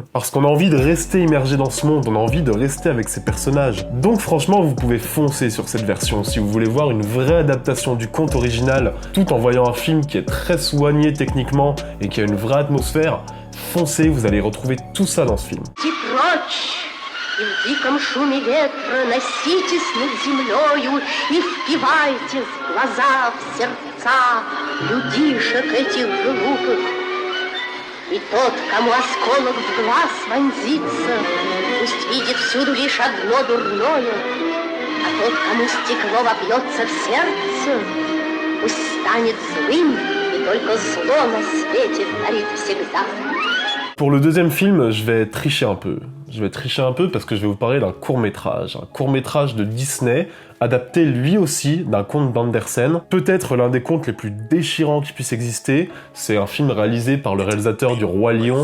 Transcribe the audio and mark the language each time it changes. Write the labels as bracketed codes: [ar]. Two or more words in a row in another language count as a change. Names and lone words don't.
[fr] Parce qu'on a envie de rester immergé dans ce monde, on a envie de rester avec ces personnages. Donc franchement, vous pouvez foncer sur cette version si vous voulez voir une vraie adaptation du conte original, tout en voyant un film qui est très soigné techniquement et qui a une vraie atmosphère. Foncez, vous allez retrouver tout ça dans ce film. [ru] И в диком шуме ветра носитесь над землею и впивайтесь в глаза, в сердца людишек этих глупых. И тот, кому осколок в глаз вонзится, пусть видит всюду лишь одно дурное, а тот, кому стекло вобьется в сердце, пусть станет злым, и только зло на свете творит всегда. [fr] Pour le deuxième film, je vais tricher un peu. Parce que je vais vous parler d'un court-métrage. Un court-métrage de Disney, adapté lui aussi d'un conte d'Andersen. Peut-être l'un des contes les plus déchirants qui puissent exister. C'est un film réalisé par le réalisateur du Roi Lion.